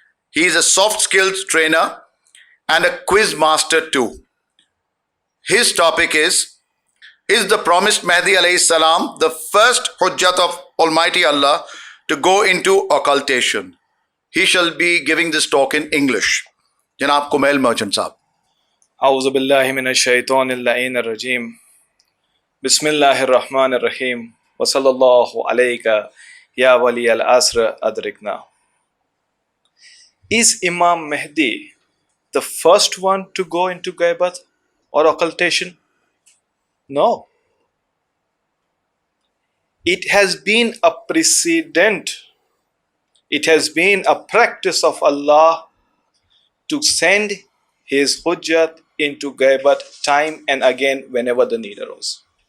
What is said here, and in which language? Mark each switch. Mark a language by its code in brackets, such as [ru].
[en] He is a soft skills trainer and a quiz master too. His topic is the promised Mahdi alayhi salam the first hujjat of Almighty Allah to go into occultation? He shall be giving this talk in English. Janab Kumail Merchant Sahab. [ar] اعوذ باللہ من الشیطان اللعین الرجیم بسم اللہ الرحمن الرحیم وصلی اللہ علیکہ یا ولی العصر ادرکنا. [en] Is Imam Mahdi the first one to go into Ghaibat or occultation? No. It has been a precedent. It has been a practice of Allah to send his hujjat into Ghaibat time and again whenever the need arose.